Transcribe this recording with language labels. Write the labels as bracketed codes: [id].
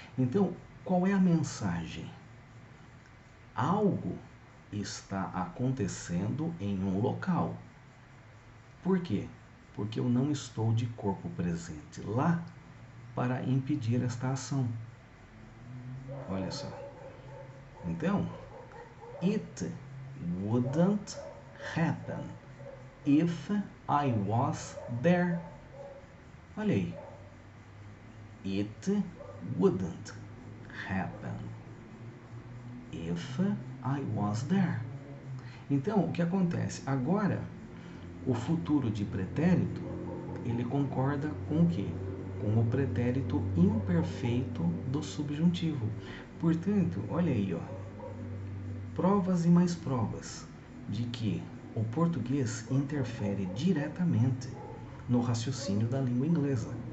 [pt] Então, qual é a mensagem? Algo está acontecendo em um local. Por quê? Porque eu não estou de corpo presente lá para impedir esta ação. Olha só. Então, [en] it wouldn't happen if I was there. [pt] Olha aí. [en] It wouldn't happen if I was there. [pt] Então, o que acontece? Agora, o futuro de pretérito, ele concorda com o quê? Com o pretérito imperfeito do subjuntivo. Portanto, olha aí, provas e mais provas de que o português interfere diretamente no raciocínio da língua inglesa.